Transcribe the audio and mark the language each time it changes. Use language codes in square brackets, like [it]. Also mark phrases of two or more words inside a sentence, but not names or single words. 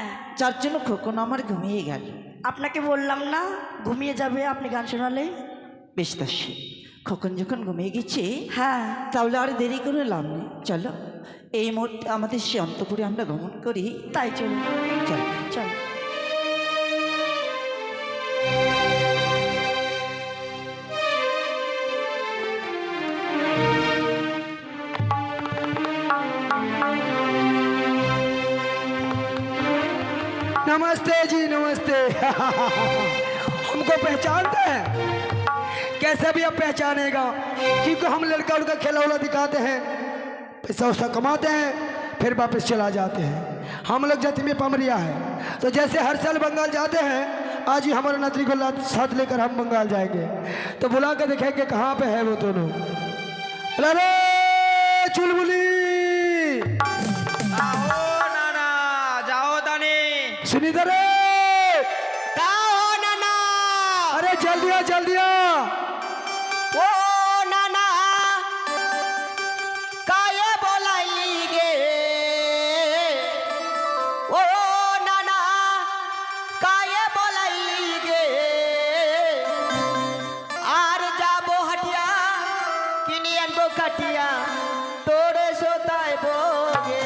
[bn] যার জন্য খোকন আমার ঘুমিয়ে গেল। আপনাকে বললাম না ঘুমিয়ে যাবে আপনি গান শোনালে। বেশ দাসী, খোকন যখন ঘুমিয়ে গেছে হ্যাঁ তাহলে আর দেরি করে লাভ নেই, চলো এই মুহূর্তে আমাদের সে অন্তপুরে আমরা গমন করি। তাই চলুন, চল চল। [hi] नमस्ते जी नमस्ते। हमको पहचानते हैं? कैसे भी अब पहचानेगा, क्योंकि हम लड़का उड़का खेला उला दिखाते हैं, पैसा वैसा कमाते हैं, फिर वापस चला जाते हैं। हम लोग जाति में पमरिया है, तो जैसे हर साल बंगाल जाते हैं, आज ही हमारे नतरी को साथ लेकर हम बंगाल जाएंगे। तो बुला कर देखेंगे कहाँ पे है वो दोनों। अरे चुलबुली सुनी दे रे, नाना अरे जल्दी आ जल्दी आ। [bn] ও নানা কায়ে বোলাই গে, ও নানা কায়ে বোলাই গে, আর যাবো হাটিয়া কিনি আনবো কাটিয়া তোরে সোতায় বোগে।